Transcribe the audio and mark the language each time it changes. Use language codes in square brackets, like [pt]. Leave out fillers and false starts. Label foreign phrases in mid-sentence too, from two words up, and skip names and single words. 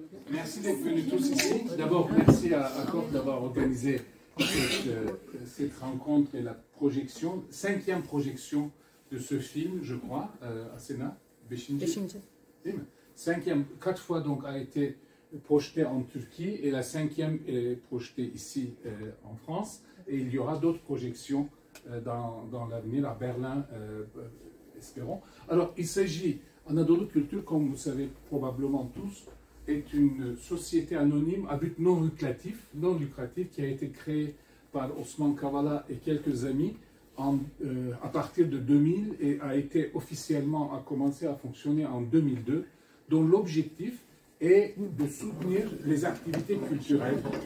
[fr] Merci d'être venus tous ici. D'abord, merci à Accor d'avoir organisé cette rencontre et la projection, 5e projection de ce film, je crois, à Sénat. [tr] Beşinci. Değil mi? [fr] 5e, 4 fois donc a été projeté en Turquie et la 5e est projetée ici en France. Et il y aura d'autres projections dans l'avenir à Berlin, espérons. Alors, il s'agit, Anadolu Culture, comme vous savez probablement tous, est une société anonyme à but non lucratif qui a été créée par Osman Kavala et quelques amis à partir de 2000 et a commencé à fonctionner en 2002, dont l'objectif est de soutenir les activités culturelles